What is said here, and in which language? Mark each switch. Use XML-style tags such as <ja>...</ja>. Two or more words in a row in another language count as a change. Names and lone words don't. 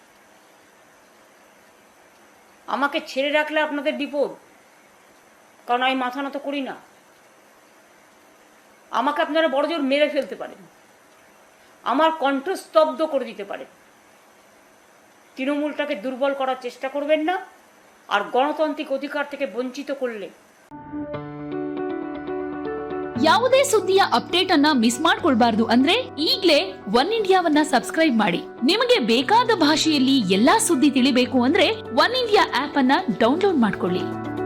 <bn>আমাকে ছেড়ে রাখলে আপনাদের বিপদ, কারণ আমি মাথা নত করি না। আমাকে আপনারা বড়জোর মেরে ফেলতে পারেন, আমার কণ্ঠ স্তব্ধ করে দিতে পারেন। তৃণমূলটাকে দুর্বল করার চেষ্টা করবেন না, আর গণতান্ত্রিক অধিকার থেকে বঞ্চিত করলে।</bn> <kn>ಯಾವುದೇ ಸುದ್ದಿಯ ಅಪ್ಡೇಟ್ ಅನ್ನ ಮಿಸ್ ಮಾಡ್ಕೊಳ್ಬಾರ್ದು ಅಂದ್ರೆ ಈಗ್ಲೇ ಒನ್ ಇಂಡಿಯಾವನ್ನ ಸಬ್ಸ್ಕ್ರೈಬ್ ಮಾಡಿ. ನಿಮಗೆ ಬೇಕಾದ ಭಾಷೆಯಲ್ಲಿ ಎಲ್ಲಾ ಸುದ್ದಿ ತಿಳಿಬೇಕು ಅಂದ್ರೆ ಒನ್ ಇಂಡಿಯಾ ಆಪ್ ಅನ್ನ ಡೌನ್ಲೋಡ್ ಮಾಡ್ಕೊಳ್ಳಿ.</kn>